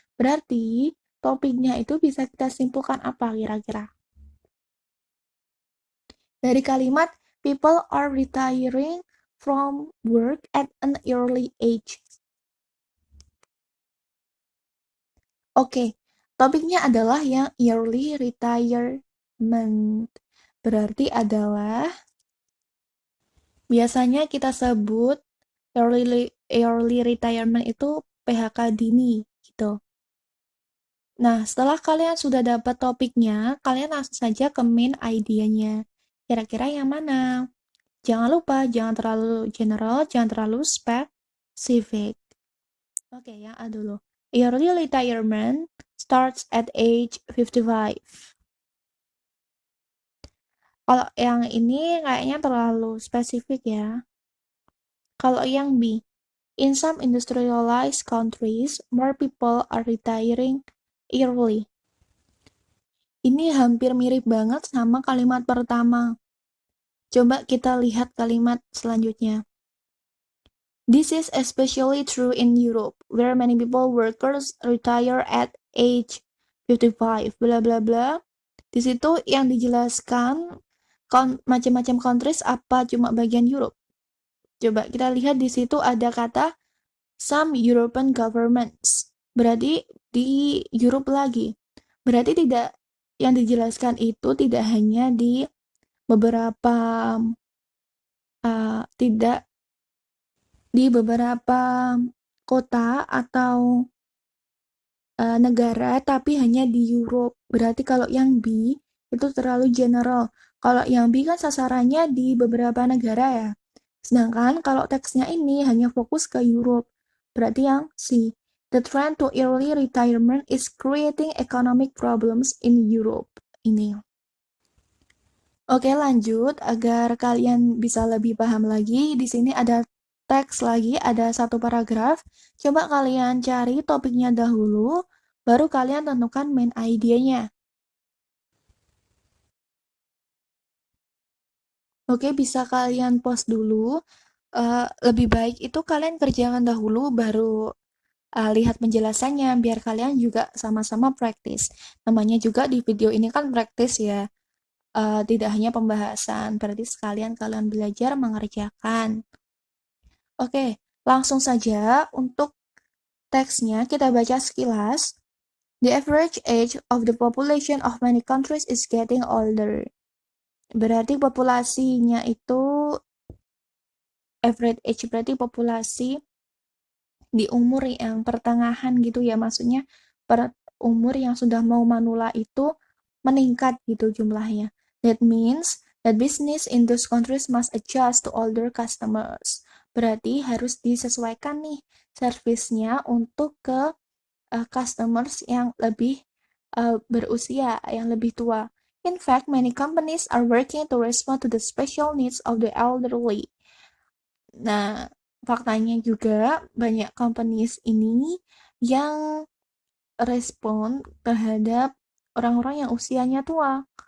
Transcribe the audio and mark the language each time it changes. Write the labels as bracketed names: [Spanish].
[Indonesian] Berarti topiknya itu bisa kita simpulkan apa kira-kira? Dari kalimat [English] people are retiring from work at an early age. [Indonesian] Oke, topiknya adalah yang early retirement. Berarti adalah biasanya kita sebut early retirement itu PHK dini gitu. Nah, setelah kalian sudah dapat topiknya, kalian langsung saja ke main idea-nya. Kira-kira yang mana? Jangan lupa, jangan terlalu general, jangan terlalu specific. Oke, yang A dulu. [English] Early retirement starts at age 55. [Indonesian] Kalau yang ini kayaknya terlalu spesifik ya. Kalau yang B, [English] in some industrialized countries, more people are retiring early. [Indonesian] Ini hampir mirip banget sama kalimat pertama. Coba kita lihat kalimat selanjutnya. [English] This is especially true in Europe, where many workers retire at age 55, bla bla bla. [Indonesian] Di situ yang dijelaskan macam-macam countries apa cuma bagian Europe. Coba kita lihat di situ ada kata [English] some European governments. [Indonesian] Berarti di Europe lagi. Berarti tidak yang dijelaskan itu tidak hanya di beberapa tidak di beberapa kota atau negara, tapi hanya di Europe. Berarti kalau yang B itu terlalu general. Kalau yang B kan sasarannya di beberapa negara ya. Sedangkan kalau teksnya ini hanya fokus ke Europe. Berarti yang C. [English] The trend to early retirement is creating economic problems in Europe. [Indonesian] Ini. Oke, lanjut agar kalian bisa lebih paham lagi. Di sini ada teks lagi, ada satu paragraf. Coba kalian cari topiknya dahulu, baru kalian tentukan main idea-nya. Oke, bisa kalian pause dulu. Lebih baik itu kalian kerjakan dahulu, baru lihat penjelasannya, biar kalian juga sama-sama praktis. Namanya juga di video ini kan praktis ya. Tidak hanya pembahasan, berarti sekalian kalian belajar mengerjakan. Oke, langsung saja untuk teksnya kita baca sekilas. [English] The average age of the population of many countries is getting older. [Indonesian] Berarti populasinya itu average age, berarti populasi di umur yang pertengahan gitu ya, maksudnya per umur yang sudah mau manula itu meningkat gitu jumlahnya. [English] That means that business in those countries must adjust to older customers. [Indonesian] Berarti harus disesuaikan nih servisnya untuk ke customers yang lebih berusia, yang lebih tua. [English] In fact, many companies are working to respond to the special needs of the elderly. [Indonesian] Nah, faktanya juga banyak companies ini yang respon terhadap orang-orang yang usianya tua.